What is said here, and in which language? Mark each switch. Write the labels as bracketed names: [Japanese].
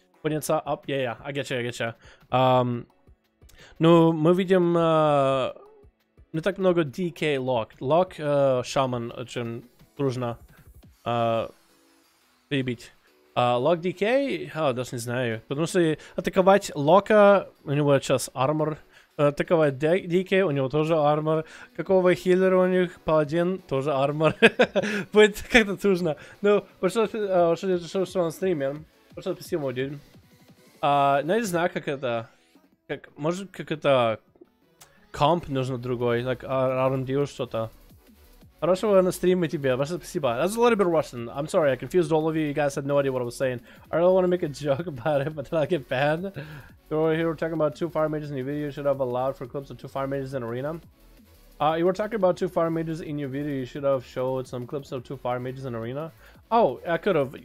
[English] When it's up, yeah, I get you. [Russian] Ну, мы видим не так много DK лок. Лок Шаман очень трудно перебить. Лок DK, даже не знаю. Потому что атаковать лока, у него сейчас армор. Атаковать DK, у него тоже армор. Какого хиллера у них? Паладин, тоже армор. Будет как-то трудно. Ну, что на стриме. Что спасибо, dude. Я не знаю, как это... может, как это... комп нужно другой, like RMD что-то. Хорошего на стриме тебе, большое спасибо. [English] That's a little bit Russian. I'm sorry, I confused all of you. You guys had no idea what I was saying. I really want to make a joke about it, but then I'll get banned. You were here talking about 2 fire mages in your video. You should have allowed for clips of 2 fire mages in arena. You were talking about 2 fire mages in your video. You should have showed some clips of 2 fire mages in arena. Oh, I could have.